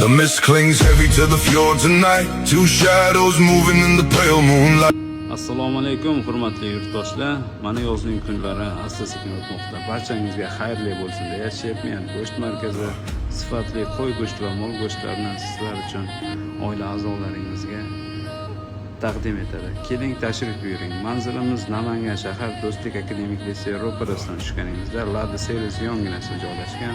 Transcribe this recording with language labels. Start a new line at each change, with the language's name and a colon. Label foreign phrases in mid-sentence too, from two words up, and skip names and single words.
English: mist clings heavy to the floor tonight. Two shadows moving in the pale moonlight.
Uzbek: Assalomu alaykum hurmatli yurtdoshlar. Mana yozning kunlari asta-sekin o'tmoqda. Barchangizga xayrli bo'lsin deya Shepment go'sht markazi sifatli qo'y go'shti va mol go'shtlarini sizlar uchun oila a'zolaringizga taqdim etadi. Keling tashrif buyuring. Manzilimiz Namangan shahar Do'stlik akademik litsey ro'parasidan tushganingizda Lada Servis yonginasida joylashgan.